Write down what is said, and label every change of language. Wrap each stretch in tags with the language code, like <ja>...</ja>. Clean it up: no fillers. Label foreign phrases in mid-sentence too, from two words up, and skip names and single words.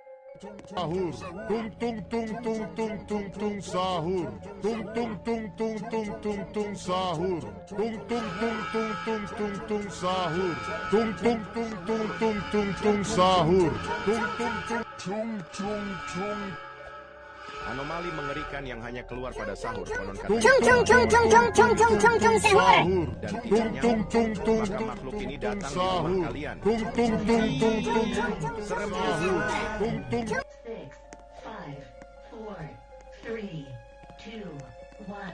<id>Sahur, tung tung tung tung tung tung tung sahur, tung tung tung tung tung tung tung sahur, tung tung tung tung tung tung tung sahur, tung tung tung tung tung tung tung sahur, tung tung tung tung tung tung. Anomali mengerikan yang hanya keluar pada sahur. Konon Tung katanya tung tung tung tung tung tung tung sahur, dan tung tidak tung nyaut, tung tung maka tung makhluk ini tung datang di rumah sahur, kalian. tung tung tung tung tung Seremnya sahur, tung tung. 6, 5, 4, 3, 2, 1.</id>